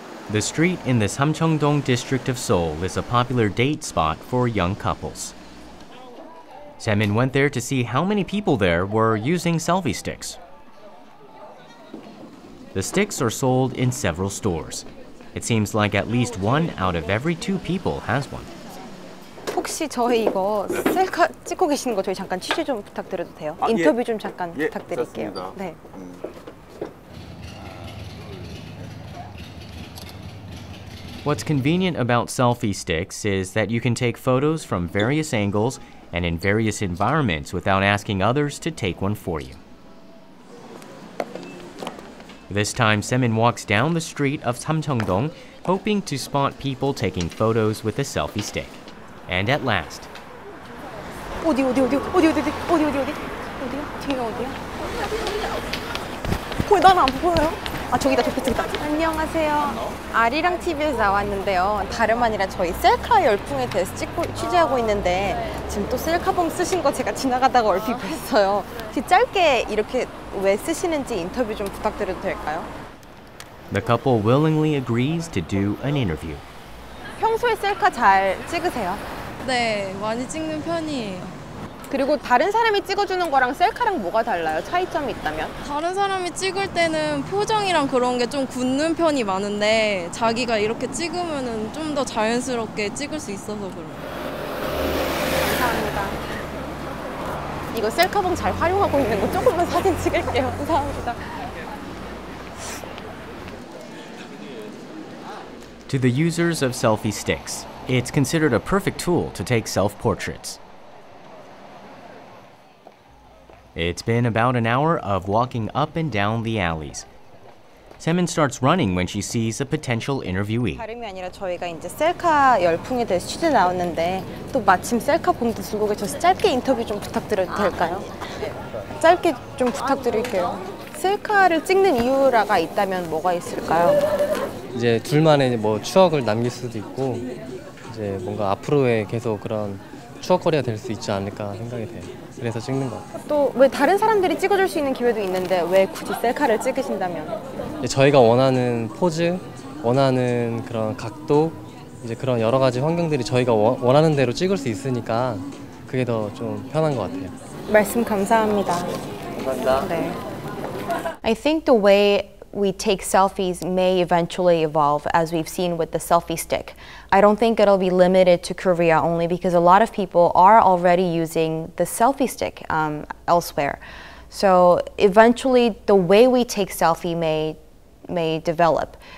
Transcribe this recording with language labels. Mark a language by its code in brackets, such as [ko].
[en] The street in the Samcheong-dong district of Seoul is a popular date spot for young couples. Se-min went there to see how many people there were using selfie sticks. The sticks are sold in several stores. It seems like at least 1 out of every 2 people has one. [ko] 혹시 저희 이거 셀카 찍고 계시는 거 저희 잠깐 취재 좀 부탁드려도 돼요? 인터뷰 좀 잠깐 부탁드릴게요. 좋습니다. 네. [en] What's convenient about selfie sticks is that you can take photos from various angles and in various environments without asking others to take one for you. This time, Se-min walks down the street of Samcheong-dong, hoping to spot people taking photos with a selfie stick. And at last, [ko] 어디야? 뒤가 어디야? 난 안 보여요? 아, 저기다. 안녕하세요. 아리랑 TV에서 나왔는데요. 다름 아니라 저희 셀카 열풍에 대해서 취재하고 있는데 지금 또 셀카봉 쓰신 거 제가 지나가다가 얼핏 뵀어요. 혹시 짧게 이렇게 왜 쓰시는지 인터뷰 좀 부탁드려도 될까요? [en] the couple willingly agrees to do an interview. [ko] 평소에 셀카 잘 찍으세요? 네, 많이 찍는 편이에요. 그리고 다른 사람이 찍어주는 거랑 셀카랑 뭐가 달라요? 차이점이 있다면? 다른 사람이 찍을 때는 표정이랑 그런 게 좀 굳는 편이 많은데 자기가 이렇게 찍으면은 좀 더 자연스럽게 찍을 수 있어서 그래요. 감사합니다. 이거 셀카봉 잘 활용하고 있는 거 조금만 사진 찍을게요. 감사합니다. [en] To the users of selfie sticks, it's considered a perfect tool to take self-portraits. It's been about an hour of walking up and down the alleys. Se-min starts running when she sees a potential interviewee. [ko] 다름이 아니라 저희가 이제 셀카 열풍에 대해서 취재 나왔는데 또 마침 셀카 봉도 들고 계셔서 짧게 인터뷰 좀 부탁드려도 될까요? 짧게 좀 부탁드릴게요. 셀카를 찍는 이유가 있다면 뭐가 있을까요? 이제 둘만의 뭐 추억을 남길 수도 있고 이제 뭔가 앞으로의 계속 그런 추억거리가 될 수 있지 않을까 생각이 돼요. 그래서 찍는 것 같아요. 또 왜 다른 사람들이 찍어줄 수 있는 기회도 있는데 왜 굳이 셀카를 찍으신다면? 저희가 원하는 포즈, 원하는 그런 각도, 이제 그런 여러 가지 환경들이 저희가 원하는 대로 찍을 수 있으니까 그게 더 좀 편한 것 같아요. 말씀 감사합니다. 감사합니다. 네. [en] I think the way we take selfies may eventually evolve, as we've seen with the selfie stick. I don't think it'll be limited to Korea only because a lot of people are already using the selfie stick elsewhere. So eventually the way we take selfie may develop.